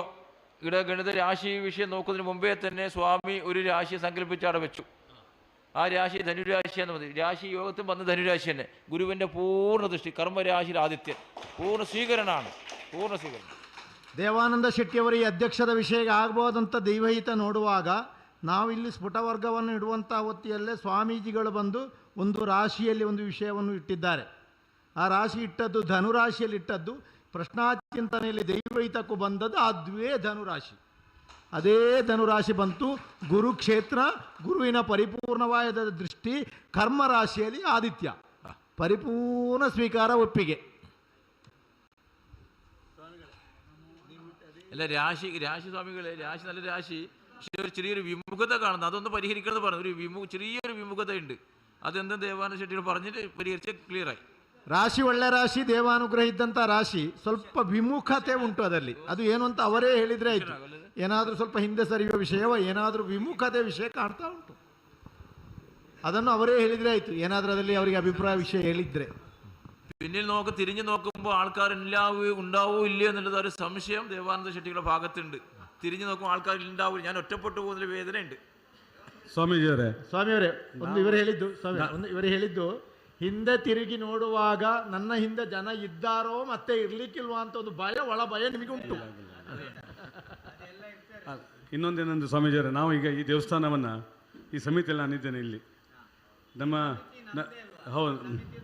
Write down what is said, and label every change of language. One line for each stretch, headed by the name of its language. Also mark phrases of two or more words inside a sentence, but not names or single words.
Malayalam: ഇവിടെ ഗണിത രാശി വിഷയം നോക്കുന്നതിന് മുമ്പേ തന്നെ സ്വാമി ഒരു രാശി സങ്കല്പിച്ച് അവിടെ വെച്ചു. ആ രാശി ധനുരാശിയാന്ന് മതി. രാശി യോഗത്തും വന്ന് ധനുരാശി തന്നെ. ഗുരുവിൻ്റെ പൂർണ്ണ ദൃഷ്ടി, കർമ്മരാശിയിൽ ആദിത്യൻ, പൂർണ്ണ ಸ್ವೀಕರಣಾണ്,
Kannada: ಪೂರ್ಣ ಸ್ವೀಕರಣ. ದೇವಾನಂದ ಶೆಟ್ಟಿಯವರ ಈ ಅಧ್ಯಕ್ಷದ ವಿಷಯ ಆಗ್ಬೋದಂಥ ದೈವಹಿತ ನೋಡುವಾಗ ನಾವಿಲ್ಲಿ ಸ್ಫುಟವರ್ಗವನ್ನು ಇಡುವಂಥ ಹೊತ್ತಿಯಲ್ಲೇ ಸ್ವಾಮೀಜಿಗಳು ಬಂದು ಒಂದು ರಾಶಿಯಲ್ಲಿ ಒಂದು ವಿಷಯವನ್ನು ಇಟ್ಟಿದ್ದಾರೆ. ಆ ರಾಶಿ ಇಟ್ಟದ್ದು ಧನುರಾಶಿಯಲ್ಲಿ ಇಟ್ಟದ್ದು. ಪ್ರಶ್ನಾಚಿಂತನೆಯಲ್ಲಿ ದೈವಹಿತಕ್ಕೂ ಬಂದದ್ದು ಅದುವೇ ಧನುರಾಶಿ. ಅದೇ ಧನುರಾಶಿ ಬಂತು. ಗುರುಕ್ಷೇತ್ರ, ಗುರುವಿನ ಪರಿಪೂರ್ಣವಾದ ದೃಷ್ಟಿ, ಕರ್ಮರಾಶಿಯಲ್ಲಿ ಆದಿತ್ಯ, ಪರಿಪೂರ್ಣ ಸ್ವೀಕಾರ, ಒಪ್ಪಿಗೆ.
Malayalam: അല്ല രാശി സ്വാമികളെ, രാശി നല്ല രാശി, പക്ഷേ ഒരു ചെറിയൊരു വിമുഖത കാണുന്നത്, അതൊന്ന് പരിഹരിക്കണമെന്ന് പറഞ്ഞു. ചെറിയൊരു വിമുഖത ഉണ്ട്. അതെന്താ ദേവാനന്ദ ಶೆಟ್ಟಿಗಳು പറഞ്ഞിട്ട്
Kannada: ಪರಿಹರಿಸಿ ಕ್ಲಿಯರ್ ಆയി. ರಾಶಿ ಒಳ್ಳೆ ರಾಶಿ, ದೇವಾನುಗ್ರಹ ಇದ್ದಂಥ ರಾಶಿ. ಸ್ವಲ್ಪ ವಿಮುಖತೆ ಉಂಟು ಅದರಲ್ಲಿ. ಅದು ಏನು ಅಂತ ಅವರೇ ಹೇಳಿದರೆ ಆಯಿತು. ಏನಾದರೂ ಸ್ವಲ್ಪ ಹಿಂದೆ ಸರಿಯುವ ವಿಷಯವೋ ಏನಾದರೂ ವಿಮುಖತೆ ವಿಷಯ ಕಾಣ್ತಾ ಉಂಟು, ಅದನ್ನು ಅವರೇ ಹೇಳಿದರೆ ಆಯಿತು. ಏನಾದರೂ ಅದರಲ್ಲಿ ಅವರಿಗೆ ಅಭಿಪ್ರಾಯ ವಿಷಯ ಹೇಳಿದರೆ.
Malayalam: പിന്നിൽ തിരിഞ്ഞു നോക്കുമ്പോൾ ആൾക്കാർ ഉണ്ടാവോ ഇല്ലയോ എന്നുള്ളത് ഒരു സംശയം ദേവാനന്ദ ಶೆಟ್ಟಿಗಳ ഭാഗത്തുണ്ട്. തിരിഞ്ഞു നോക്കുമ്പോൾ ആൾക്കാർ ഉണ്ടാവും. ഞാൻ ഒറ്റപ്പെട്ടു പോകുന്നതിൽ വേദനയുണ്ട്.
Kannada: ಸ್ವಾಮೀಜಿಯವರೇ ಒಂದು ಇವರು ಹೇಳಿದ್ದು ಹಿಂದೆ ತಿರುಗಿ ನೋಡುವಾಗ ನನ್ನ ಹಿಂದೆ ಜನ ಇದ್ದಾರೋ ಮತ್ತೆ ಇರ್ಲಿಕ್ಕಿಲ್ವಾ ಅಂತ ಒಂದು ಭಯ, ಒಳ ಭಯ ನಿಮಗೆ ಉಂಟು. ಇನ್ನೊಂದೇನಂದ್ರೆ ಸ್ವಾಮೀಜಿಯವರೇ, ನಾವು ಈಗ ಈ ದೇವಸ್ಥಾನವನ್ನು, ಈ ಸಮಿತಿಯಲ್ಲಿ ನಾನಿದ್ದೇನೆ ಇಲ್ಲಿ.